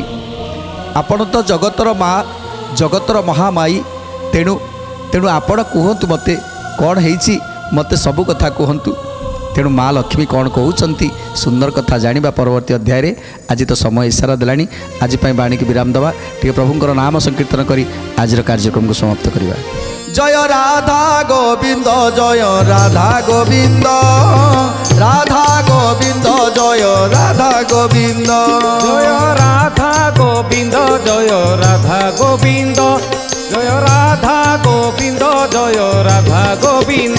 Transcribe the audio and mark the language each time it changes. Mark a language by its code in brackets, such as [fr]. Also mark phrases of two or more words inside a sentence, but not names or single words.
[or] ଆପଣ ତ ଜଗତର ମା ଜଗତର ମହାମାଇ ତେଣୁ ଆପଣ କୁହନ୍ତୁ ମୋତେ କ'ଣ ହେଇଛି ମୋତେ ସବୁ କଥା କୁହନ୍ତୁ। ତେଣୁ ମା ଲକ୍ଷ୍ମୀ କ'ଣ କହୁଛନ୍ତି ସୁନ୍ଦର କଥା ଜାଣିବା ପରବର୍ତ୍ତୀ ଅଧ୍ୟାୟରେ। ଆଜି ତ ସମୟ ଇସାରା ଦେଲାଣି ଆଜି ପାଇଁ ବାଣୀକି ବିରାମ ଦେବା ଟିକେ ପ୍ରଭୁଙ୍କର ନାମ ସଂକୀର୍ତ୍ତନ କରି ଆଜିର କାର୍ଯ୍ୟକ୍ରମକୁ ସମାପ୍ତ କରିବା। [bn] জয় রাধা গোবিন্দ জয় রাধা গোবিন্দ রাধা গোবিন্দ জয় রাধা গোবিন্দ জয় রাধা গোবিন্দ জয় রাধা গোবিন্দ জয় রাধা গোবিন্দ জয় রাধা গোবিন্দ